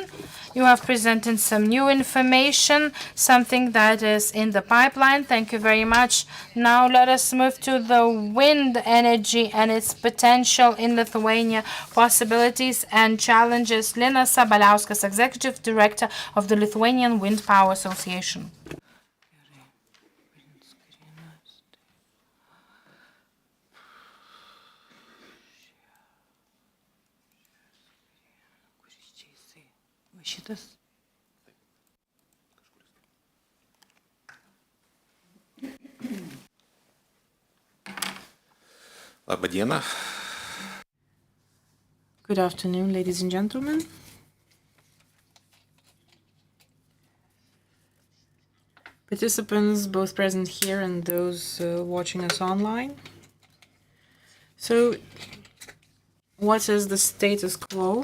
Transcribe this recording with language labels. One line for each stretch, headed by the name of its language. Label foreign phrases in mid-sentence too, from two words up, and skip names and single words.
English: You have presented some new information, something that is in the pipeline. Thank you very much. Now let us move to the wind energy and its potential in Lithuania, possibilities and challenges. Linas Sabaliauskas, Executive Director of the Lithuanian Wind Power Association.
Lithuanian: Šitas. Labą dieną.
English: Good afternoon, ladies and gentlemen. Participants, both present here and those watching us online. So, what is the status quo?